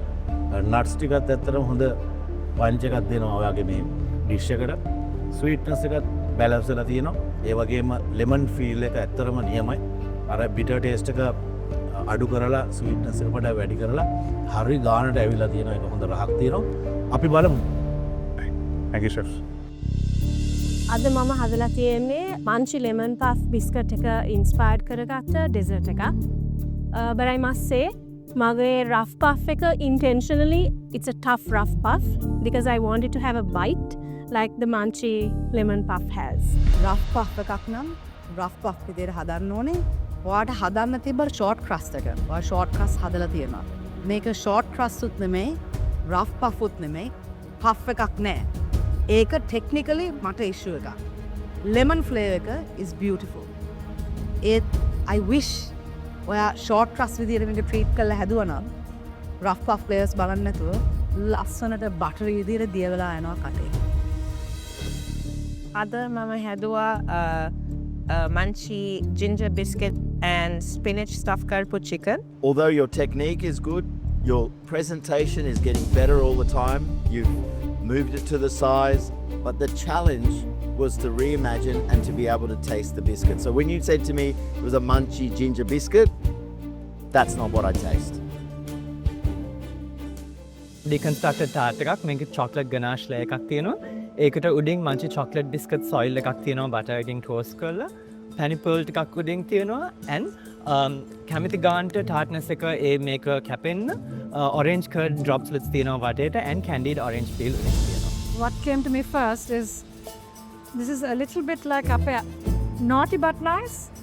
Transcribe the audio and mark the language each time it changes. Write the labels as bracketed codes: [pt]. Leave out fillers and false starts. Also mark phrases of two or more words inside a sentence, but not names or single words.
[si] නට්ස් ටිකත් ඇත්තටම හොඳ පංච් එකක් දෙනවා ඔයාගේ මේ ඩිෂ් එකට. ස්වීට්නස් එකත් බැලන්ස් වෙලා තියෙනවා. ඒ වගේම [en] lemon feel [si] එක ඇත්තටම නියමයි. අර [en] bitter taste [si] එක අඩු කරලා ස්වීට්නස් එක වඩා වැඩි කරලා හරි ගානට ඇවිල්ලා තියෙනවා. ඒක හොඳ රහක් තියෙනවා. අපි බලමු. [en] Thank you chef. [si] අද මම හදලා තියෙන්නේ [en] Manchi lemon puff biscuit [si] එක ඉන්ස්පයර්ඩ් කරගත්ත ඩෙසර්ට් එකක්. [en] But I must say මගේ rough puff එක intentionally it's a tough rough puff because I wanted to have a bite like the Manchi lemon puff has. rough puff [si] එකක් නම් [en] rough puff [si] විදිහට හදන්න ඕනේ. ඔයාට හදන්න තිබ්බ [en] short crust [si] එක. ඔයා [en] short crust [si] හදලා තියෙනවා. මේක [en] short crust [si] උත් නෙමෙයි, [en] rough puff [si] උත් නෙමෙයි, puff එකක් නෑ. ඒක technically මට issue එකක්. [en] lemon flavor [si] එක [en] is beautiful. I wish [si] ඔයා [en] short crust [si] විදිහට මේක treat කරලා හැදුවා නම් [en] rough puff flavors [si] බලන්න නැතුව ලස්සනට බටරි විදිහට දියවලා යනවා කටේ. අද මම හැදුවා [en] Manchi ginger biscuit and spinach stuffed karpu chicken. Although your technique is good, your presentation is getting better all the time. You've moved it to the size, but the challenge was to reimagine and to be able to taste the biscuit. So when you said to me it was a Manchi ginger biscuit, that's not what I taste. Deconstructed tart [si] එකක් මේක [en] chocolate ganache layer [si] එකක් තියෙනවා. ඒකට උඩින් [en] Manchi chocolate biscuit soil [si] එකක් තියෙනවා butter එකකින් toast කරලා. [en] penny pearl [si] ටිකක් උඩින් තියෙනවා and කැමිති ගානට tartness එක ඒ මේක කැපෙන්න [en] orange curd droplets [si] තියෙනවා වටේට [en] and candied orange peel [si] උඩින් තියෙනවා. [en] What came to me first is this is a little bit like naughty but nice.